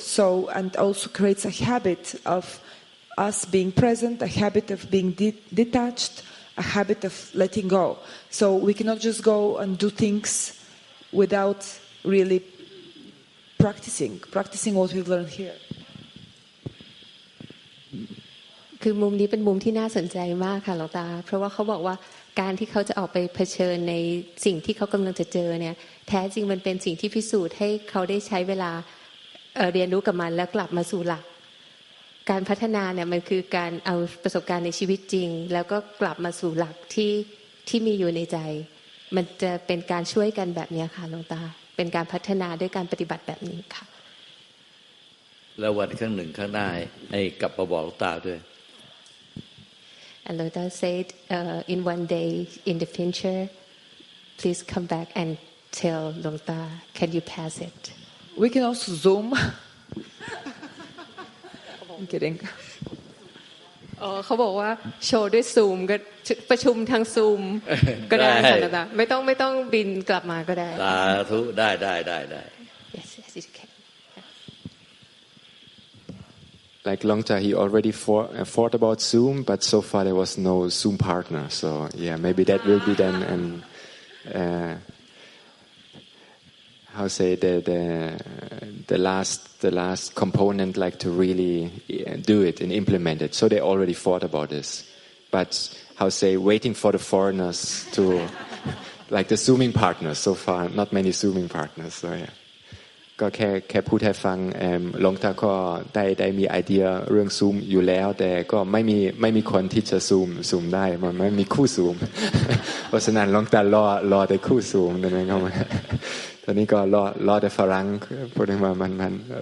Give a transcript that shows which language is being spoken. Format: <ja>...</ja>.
<en>So, and also creates a habit of us being present, a habit of being detached, a habit of letting go. So we cannot just go and do things without really practicing what we've learned here.</en> <th>คือมุมนี้เป็นมุมที่น่าสนใจมากค่ะหลวงตาเพราะว่าเขาบอกว่าการที่เขาจะออกไปเผชิญในสิ่งที่เขากำลังจะเจอเนี่ยแท้จริงมันเป็นสิ่งที่พิสูจน์ให้เขาได้ใช้เวลาเรียนรู้กับมันแล้วกลับมาสู่หลักการพัฒนาเนี่ยมันคือการเอาประสบการณ์ในชีวิตจริงแล้วก็กลับมาสู่หลักที่มีอยู่ในใจมันจะเป็นการช่วยกันแบบนี้ค่ะหลวงตาเป็นการพัฒนาด้วยการปฏิบัติแบบนี้ค่ะ แล้ววันข้างหนึ่งข้างหน้าให้กลับมาบอกหลวงตาด้วย</th> <en>And Luangta said in one day in the future please come back and tell Luangta can you pass it We can also Zoom. I'm kidding.</en> <th>เขาบอกว่าโชว์ด้วยซูมก็ประชุมทางซูมก็ได้ค่ะแต่ไม่ต้องบินกลับมาก็ได้ สาธุได้</th> <en>Yes you can Like Luangta, he already thought about Zoom, but so far there was no Zoom partner. So yeah, maybe that will be then how say the last component, like to really do it and implement it. So they already thought about this, but how say waiting for the foreigners to like the Zooming partners. So far, not many Zooming partners. So yeah.</en> <th>ก็แค่พูดให้ฟังหลวงตาก็ได้มีไอเดียเรื่องซูมอยู่แล้วแต่ก็ไม่มีคนที่จะซูมได้มันไม่มีคู่ซูม เพราะฉะนั้นหลวงตารอแต่คู่ซูมนั่นเองครับตอนนี้ก็รอแต่ฝรั่งพูดให้มัน</th>